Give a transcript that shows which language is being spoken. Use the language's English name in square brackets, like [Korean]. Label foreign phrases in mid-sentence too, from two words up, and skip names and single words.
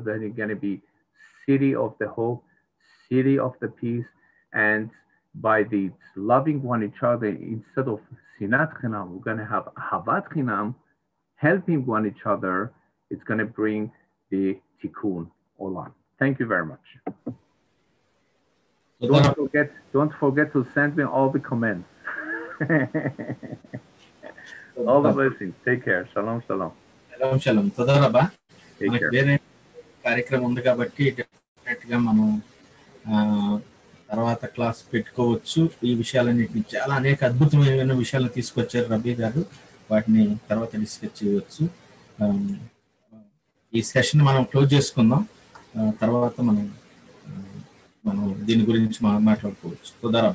[English] That is gonna be city of the hope, city of the peace, and by the loving one each other instead of [Hebrew] שנאת חינם, [English] we're gonna have [Hebrew] אהבת חינם, [English] helping one each other. It's gonna bring the [Hebrew] תיקון עולם. [English] Thank you very much. Don't forget to send me all the comments. All the blessings. Take care. [Hebrew] שלום, שלום. שלום, שלום. תודה רבה. [English] Take [Telugu] మనకి [English] care. [Telugu] వేరే కార్యక్రమం ఉంది కాబట్టి డెఫినెట్గా మనం తర్వాత క్లాస్ పెట్టుకోవచ్చు. ఈ విషయాలన్నింటినీ చాలా అనేక అద్భుతమైన విషయాలు తీసుకొచ్చారు రబీ గారు, వాటిని తర్వాత డిస్కస్ చేయవచ్చు. ఈ సెషన్ మనం క్లోజ్ చేసుకుందాం, తర్వాత మనం దీని గురించి మాట్లాడుకోవచ్చు.